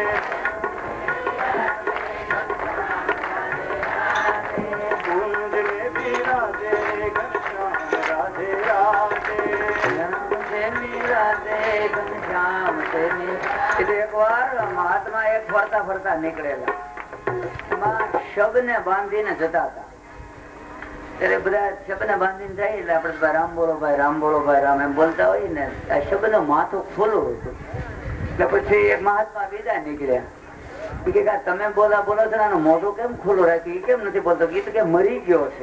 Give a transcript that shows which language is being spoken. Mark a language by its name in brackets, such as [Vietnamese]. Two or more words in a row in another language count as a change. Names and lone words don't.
[Hindi] कुंज में विराजे घनश्याम राधे राधे. [Gujarati] એક બાર મહાત્મા એક ફરતા ફરતા નિકળેલા શબ ને બાંધીને જતા હતા. ત્યારે બધા શબ ને બાંધીને જાય એટલે આપડે [Hindi] राम बोलो भाई राम बोलो भाई राम [Gujarati] એમ બોલતા હોય ને આ શબ નું માથું ખોલું હતું. એટલે પછી એક મહાત્મા બીજા નીકળ્યા કે તમે બોલા બોલો છો ને મોઢું કેમ ખુલ્લું રાખ્યું કેમ નથી બોલતો ગીત કે મરી ગયો છે.